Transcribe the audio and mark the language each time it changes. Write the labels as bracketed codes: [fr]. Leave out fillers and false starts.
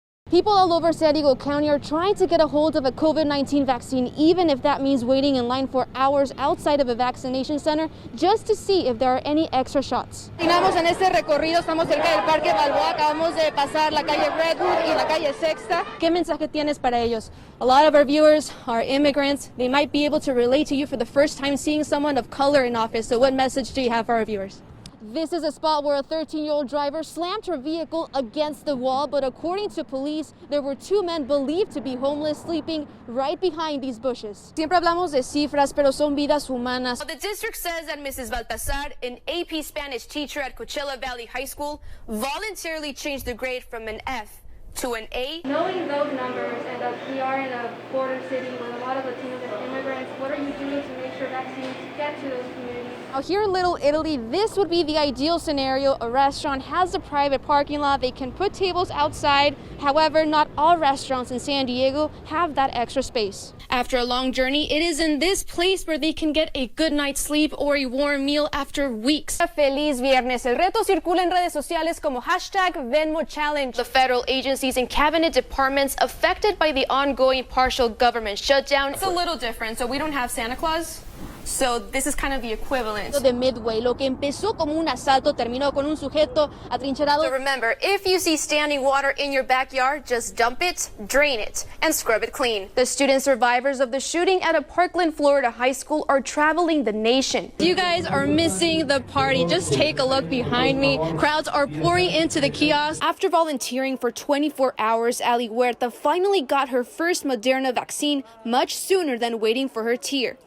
[en] People all over San Diego County are trying to get a hold of a COVID-19 vaccine, even if that means waiting in line for hours outside of a vaccination center just to see if there are any extra shots. [es] Estamos en este recorrido, estamos cerca del Parque Balboa, acabamos de pasar la calle Redwood y la calle Sexta. ¿Qué mensaje tienes para ellos? [en] A lot of our viewers are immigrants. They might be able to relate to you for the first time seeing someone of color in office. So what message do you have for our viewers? This is a spot where a 13-year-old driver slammed her vehicle against the wall, but according to police, there were two men believed to be homeless sleeping right behind these bushes. [es] Siempre hablamos de cifras, pero son vidas humanas. [en] The district says that Mrs. Baltasar, an AP Spanish teacher at Coachella Valley High School, voluntarily changed the grade from an F to an A. Knowing those numbers and that we are in a border city with a lot of Latinos and immigrants, what are you doing to make sure vaccines get to those communities? Now here in Little Italy, this would be the ideal scenario. A restaurant has a private parking lot. They can put tables outside. However, not all restaurants in San Diego have that extra space. After a long journey, it is in this place where they can get a good night's sleep or a warm meal after weeks. [es] Feliz viernes. El reto circula en redes sociales como #VenmoChallenge. [en] The federal agencies and cabinet departments affected by the ongoing partial government shutdown. It's a little different. So we don't have Santa Claus. So this is kind of the equivalent. [es] De Midway, lo que empezó como un asalto terminó con un sujeto atrincherado. [en] So remember, if you see standing water in your backyard, just dump it, drain it, and scrub it clean. The student survivors of the shooting at a Parkland, Florida high school are traveling the nation. You guys are missing the party. Just take a look behind me. Crowds are pouring into the kiosk. After volunteering for 24 hours, Ali Huerta finally got her first Moderna vaccine much sooner than waiting for her tier.